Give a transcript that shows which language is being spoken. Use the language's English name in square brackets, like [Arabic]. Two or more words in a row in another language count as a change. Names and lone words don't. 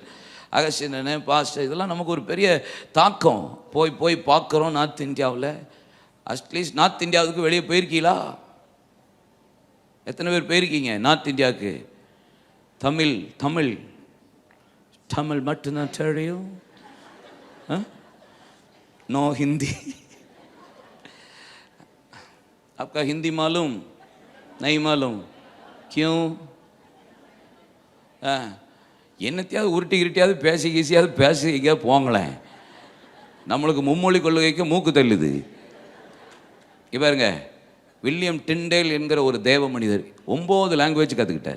[Tamil] அகஸ்டினு பாஸ்டர் இதெல்லாம் நமக்கு ஒரு பெரிய தாக்கம். போய் பார்க்குறோம் நார்த் இந்தியாவில். அட்லீஸ்ட் நார்த் இந்தியாவுக்கு வெளியே போயிருக்கீங்களா? எத்தனை பேர் போயிருக்கீங்க நார்த் இந்தியாவுக்கு? தமிழ் தமிழ் தமிழ் மட்டும்தான் தெரியும். [Hindi] नो हिंदी। आपका हिंदी मालूम नहीं मालूम क्यों? [Tamil] என்னத்தையாவது உருட்டி கிருட்டியாவது பேசி ஈஸியாவது பேசிக்க போங்களேன். நம்மளுக்கு மும்மொழி கொள்கைக்கு மூக்கு தள்ளுது. பாருங்க, வில்லியம் டிண்டேல் என்கிற ஒரு தேவ மனிதர் 9 லாங்குவேஜ் கற்றுக்கிட்டார்.